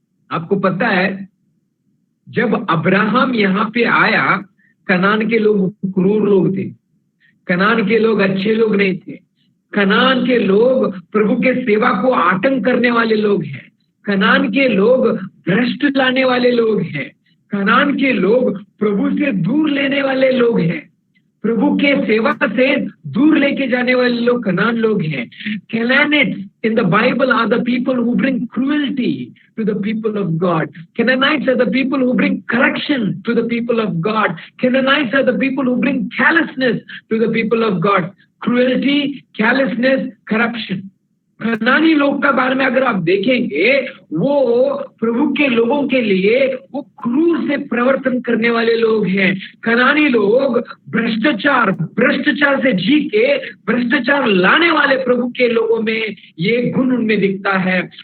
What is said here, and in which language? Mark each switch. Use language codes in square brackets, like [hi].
[hi] आपको पता है जब अब्राहम यहाँ पे आया, कनान के लोग क्रूर लोग थे, कनान के लोग अच्छे लोग नहीं थे, कनान के लोग प्रभु के सेवा को आतंक करने वाले लोग हैं, कनान के लोग भ्रष्ट लाने वाले लोग हैं, कनान के लोग प्रभु से दूर लेने वाले लोग हैं, प्रभु के सेवा से दूर लेके जाने वाले लोग कनान लोग हैं। [en] Canaanites in the Bible are the people who bring cruelty to the people of God. Canaanites are the people who bring correction to the people of God. Canaanites are the people who bring callousness to the people of God. Cruelty, callousness, corruption. [hi] कनानी लोग का बारे में अगर आप देखेंगे, वो प्रभु के लोगों के लिए वो क्रूर से प्रवर्तन करने वाले लोग हैं। कनानी लोग भ्रष्टाचार से जी के भ्रष्टाचार लाने वाले प्रभु के लोगों में ये गुण उनमें दिखता है।